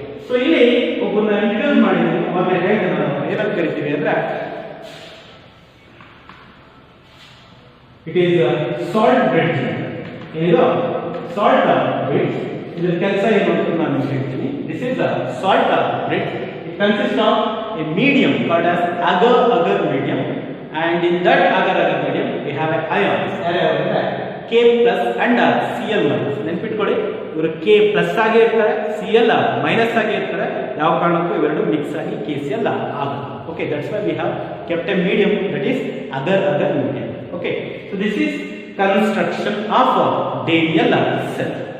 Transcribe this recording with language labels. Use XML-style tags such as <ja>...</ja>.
<kn>So ಇಲ್ಲಿ ಒಬ್ಬನ introduce ಮಾಡಿದ್ದೀವಿ. ಅವಾಗ ಹೇಳಿದೆ ನಾವು ಏನಂತ ಕರಿತೀವಿ ಅಂದ್ರೆ</kn> <en>It is salt bridge.</en> <kn>ಏನಿದು ಸಾಲ್ಟ್ ಬ್ರಿಡ್ಜ್, ಇದರ ಕೆಲಸ ಏನು ಅಂತ ನಾನು ಹೇಳ್ತೀನಿ.</kn> <en>This is salt bridge. It consist of a medium called as agar medium, and in that agar medium we have ions. K plus and Cl minus.</en> <kn>ನೆನಪಿಟ್ಕೊಳ್ಳಿ, ಇವರು K plus ಆಗಿ ಇರ್ತಾರೆ, Cl ಮೈನಸ್ ಆಗಿ ಇರ್ತಾರೆ. ಯಾವ ಕಾರಣಕ್ಕೂ ಇವೆರಡು ಮಿಕ್ಸ್ ಆಗಿ KCl ಆಗಲ್ಲ.</kn> <en>Okay, that's why we have kept a medium that is agar medium. Okay, so this is construction of Daniell cell.</en>